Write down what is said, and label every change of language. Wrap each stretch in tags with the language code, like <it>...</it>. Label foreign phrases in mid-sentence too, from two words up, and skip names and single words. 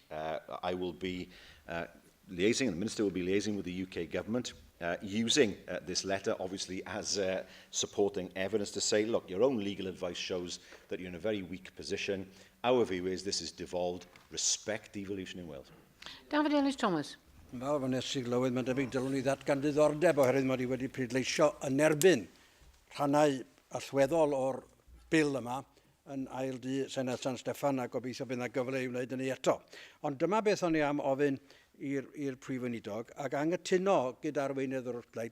<en>I will be liaising, and the Minister will be liaising with the UK Government, using this letter, obviously, as supporting evidence to say, look, your own legal advice shows that you're in a very weak position. Our view is this is devolved. Respect devolution in Wales. David Ellis-Thomas.</en> <cy>Fel fy nes i glywed, mae'n debyg dylwn ni ddatgan diddordeb oherwydd mod i wedi pleidleisio yn erbyn rhannau allweddol o'r bil yma yn ail di Senedd San Steffan, a gobeithio bydd yna gyfle i wneud hynny eto. Ond dyma beth o'n i am ofyn i'r Prif Weinidog, ac anghytuno gyda'r Weinydd o'r Wrthblaid.</cy>